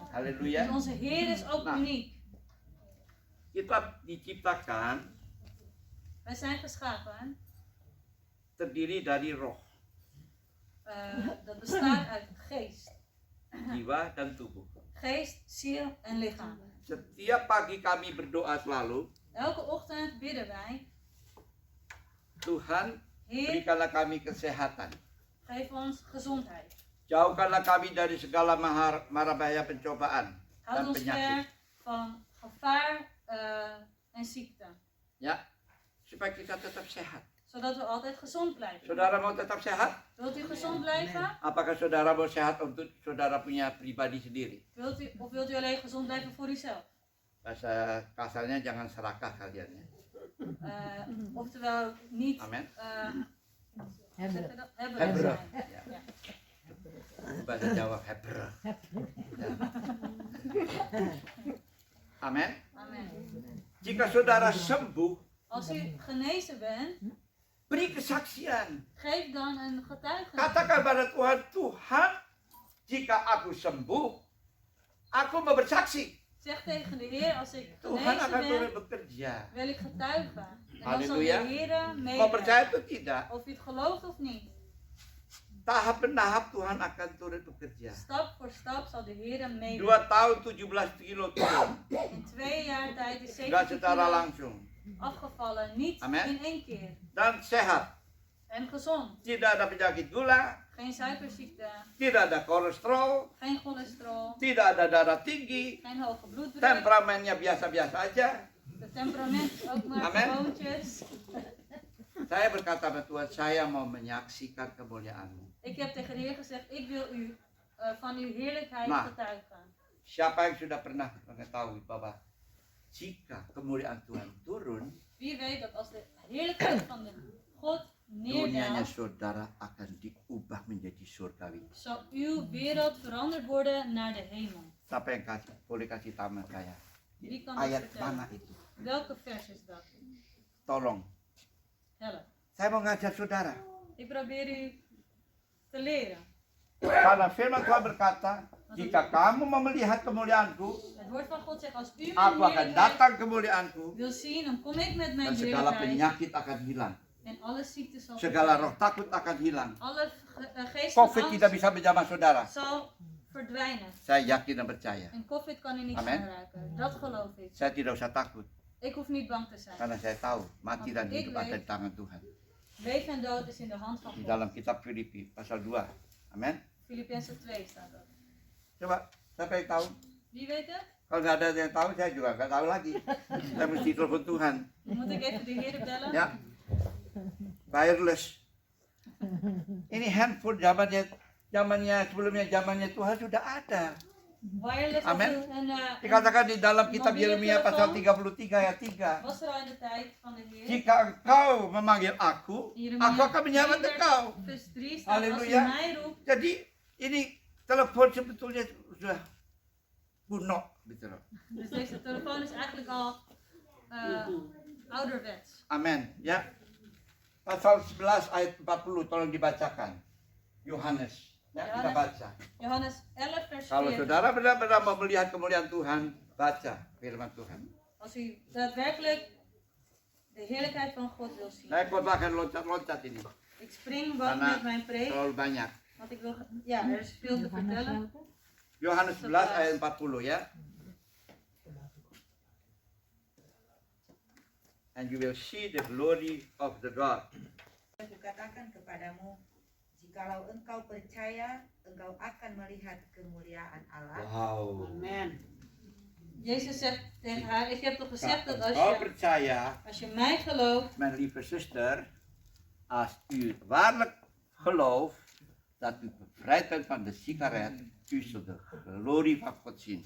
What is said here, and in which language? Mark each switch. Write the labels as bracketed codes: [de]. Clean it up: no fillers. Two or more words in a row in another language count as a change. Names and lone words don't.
[id] Haleluya. [nl] En onze Heer is ook [id] Nah. [nl] uniek. [id] Kita diciptakan [nl] Wij zijn geschapen. [id] terdiri dari roh, [nl] Dat bestaat uit geest. [id] jiwa, dan tubuh. [nl] Geest, ziel en lichaam. [id] Setiap pagi kami berdoa selalu, [nl] Elke ochtend bidden wij. [id] Tuhan [nl] Heer, [id] berikanlah kami kesehatan. [nl] geef ons gezondheid. [id] Jauhkanlah kami dari segala mara bahaya pencobaan [nl] Houd [id] dan [nl] ons ver [id] penyakit. [nl] van gevaar en ziekte. [id] Ya, supaya kita tetap sehat. [nl] Zodat we altijd gezond blijven. [id] Saudara mau tetap sehat? [nl] Wilt u gezond blijven? [id] Apakah saudara mau sehat untuk saudara punya pribadi sendiri? [nl] Of wilt u alleen gezond blijven voor uzelf? [id] Bahasa kasarnya jangan serakah kalian ya. [nl] Oftewel niet [id] Amin. [nl] Hebben. hebben Hebber. zijn. [id] Ya. [nl] Ja. [id] Bahasa Jawa hebber. Ya. Amin. [nl] Amen. [id] Jika saudara sembuh, [nl] Als u genezen bent, [id] beri kesaksian. [nl] geef dan een getuigenis. [id] Katakan pada Tuhan, Tuhan, jika aku sembuh, aku mau bersaksi. [nl] Zeg tegen de Heer, als ik [id] Tuhan [nl] genezen [id] akan turun [nl] ben, [id] bekerja. [nl] wil ik getuigen. En dan zal de Halleluja. Heer [id] Mau percaya [nl] meewerken. [id] atau tidak, [nl] Of u het gelooft of niet. [id] tahap per tahap Tuhan akan turun bekerja. [nl] Stap voor stap zal de Heer [id] 2 [nl] meewerken. [id] tahun 17 kilo turun, [nl] In 2 jaar tijd is [id] nggak [nl] 70 [id] secara [nl] kilo [id] langsung. [nl] afgevallen. Niet Amen. in 1 keer. [id] Dan sehat, [nl] En gezond. [id] tidak ada penyakit gula, [nl] Geen suikerziekte. [id] tidak ada kolesterol, [nl] Geen cholesterol. [id] tidak ada darah tinggi, [nl] Geen hoge bloeddruk. [id] temperamennya biasa-biasa aja. [nl] De temperament is ook maar Amen. gewoontjes. [id] Saya berkata pada Tuhan, saya mau menyaksikan kemuliaan-Mu. [nl] Ik heb tegen de Heer gezegd, ik wil u van uw heerlijkheid [id] Nah. [nl] getuigen. [id] Siapa yang sudah pernah mengetahui bahwa jika kemuliaan Tuhan turun, [nl] Wie weet dat als de heerlijkheid van de God [id] dunianya [nl] neerdaalt, [id] saudara akan diubah menjadi surgawi. [nl] zal uw wereld veranderd worden naar de hemel. [id] Siapa yang boleh kasih tahu saya? [nl] Wie kan dat [id] Ayat [nl] vertellen? [id] mana itu? [nl] Welke vers is dat? [id] Tolong. [nl] Help. [id] Saya mau ngajak saudara. [nl] Ik probeer u te leren. [id] Karena firman Tuhan berkata, jika kamu mau melihat kemuliaanku, [nl] Het woord van God zegt, als u [id] aku [nl] mijn [id] akan [nl] heerlijkheid [id] datang kemuliaanku, [nl] wil zien, dan kom ik met [id] dan [nl] mijn [id] segala [nl] heerlijkheid. [id] penyakit akan hilang. [nl] En alle ziektes zal [id] Segala [nl] verdwijnen. [id] roh takut akan hilang. [nl] Alle geest [id] Covid [nl] van [id] tidak [nl] angst [id] bisa menjamah saudara. [nl] zal verdwijnen. [id] Saya yakin dan percaya. [nl] En COVID kan u niet Amen. aanraken. Dat geloof ik. [id] Saya tidak usah takut. [nl] Ik hoef niet bang te zijn. [id] Karena saya tahu mati dan [nl] Ik [id] hidup [nl] weet. [id] ada di tangan Tuhan. [nl] Leven en dood is in de hand van [id] Di [nl] God. [id] dalam kitab Filipi pasal 2. Amin. [nl] Filippenzen 2 staat dat. [id] Coba, siapa yang tahu? [nl] Wie weet het? [id] Kalau nggak ada yang tahu, saya juga nggak tahu lagi. Saya mesti telepon Tuhan. [nl] Dan moet ik even de Heer bellen. [id] Ya, wireless. Ini handphone zamannya sebelumnya zamannya Tuhan sudah ada. [nl] Wireless Amen. was een, [id] Dikatakan di dalam kitab [nl] Mobiele [id] Yeremia pasal [nl] telepon. [id] 33 ayat 3. [nl] was er al in de tijd van de Heer. [id] Jika engkau memanggil aku akan menyambut engkau. [nl] Vers 3 staat, als u Halleluja. mij roept. [id] Jadi ini telepon sebetulnya sudah kuno gitu loh. [nl] Dus deze telefoon is eigenlijk al ouderwets. [id] Amin, ya. Pasal 11 ayat 40 tolong dibacakan. Yohanes, ya kita baca. [nl] Johannes 11 vers [id] Kalau [nl] 4. [id] saudara benar-benar mau melihat kemuliaan Tuhan, baca firman Tuhan. [nl] Als u daadwerkelijk de heerlijkheid van God wil zien. [id] Saya bahkan loncat-loncat ini, [nl] Ik spring wat [id] karena [nl] met mijn preek. [id] terlalu banyak. [nl] Want ik wil, ja, er is veel te vertellen. [id] Yohanes 11 ayat 40 ya. [en] And you will see the glory of the God. [id] Kukatakan kepadamu, jikalau engkau percaya, engkau akan melihat kemuliaan Allah. Wow. [nl] Amen. Jezus zegt tegen haar, ik heb toch gezegd dat [id] Kau percaya, [nl] als je mij gelooft, mijn lieve zuster, als u waarlijk gelooft dat u bevrijd bent van de sigaret, u zult de glorie van God zien.